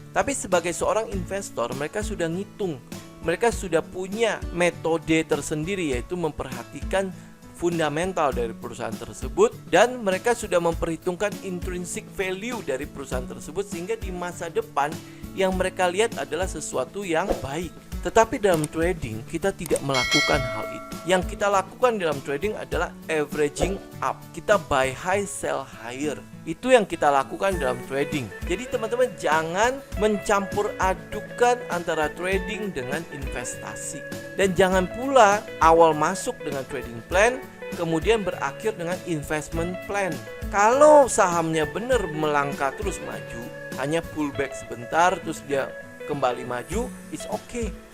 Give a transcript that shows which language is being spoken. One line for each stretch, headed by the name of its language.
Indonesian: Tapi sebagai seorang investor, mereka sudah ngitung. Mereka sudah punya metode tersendiri, yaitu memperhatikan fundamental dari perusahaan tersebut, dan mereka sudah memperhitungkan intrinsic value dari perusahaan tersebut, sehingga di masa depan yang mereka lihat adalah sesuatu yang baik. Tetapi dalam trading kita tidak melakukan hal itu. Yang kita lakukan dalam trading adalah averaging up. Kita
English: buy high, sell higher.
Indonesian: Itu yang kita lakukan dalam trading. Jadi teman-teman jangan mencampur adukan antara trading dengan investasi. Dan jangan pula awal masuk dengan trading plan kemudian berakhir dengan investment plan. Kalau sahamnya benar melangkah terus maju, hanya pullback sebentar terus dia kembali maju,
English: it's okay.